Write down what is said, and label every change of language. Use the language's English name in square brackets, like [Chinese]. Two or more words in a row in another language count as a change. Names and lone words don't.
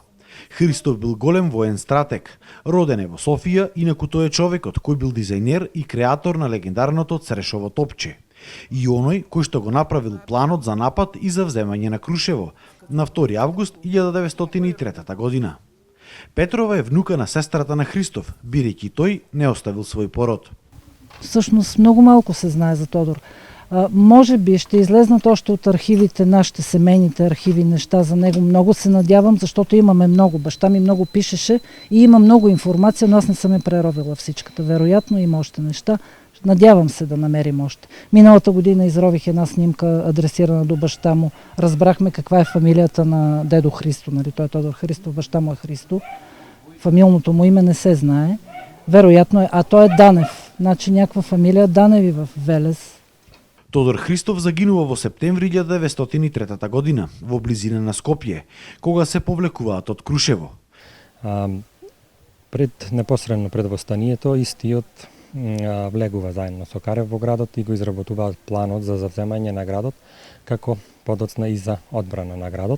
[Macedonian] Христов бил голем воен стратег, роден е во Софија, инаку тој е човекот кој бил дизајнер и креатор на легендарното Црешово топче. И оној кој што го направил планот за напад и за вземање на Крушево на 2 август 1903 година. Петрова е внука на сестрата на Христов, бидејќи тој не оставил свој пород. [Bulgarian] Всъщност много малко се знае за Тодор. Може би ще излезнат още от архивите, нашите семейните архиви, неща за него. Много се надявам, защото имаме много. Баща ми много пишеше и има много информация, но аз не съм я преровила всичката. Вероятно има още неща. Надявам се да намерим още. Миналата година изрових една снимка, адресирана до баща му. Разбрахме каква е фамилията на дедо Христо. Нали? Той е Тодор Христов, баща му е Христо. Фамилното му име не се знае. Вероятно е. А той е Данев. Значи някаква фамилия Даневи в Велес. [Macedonian] Тодор Христов загинува во септември 1903 година во близина на Скопје, кога се повлекуваат од Крушево. Непосредно пред востанието, истиот влегува заедно со Карев во градот и го изработуваат планот за завземање на градот, како подоцна и за одбрана на градот.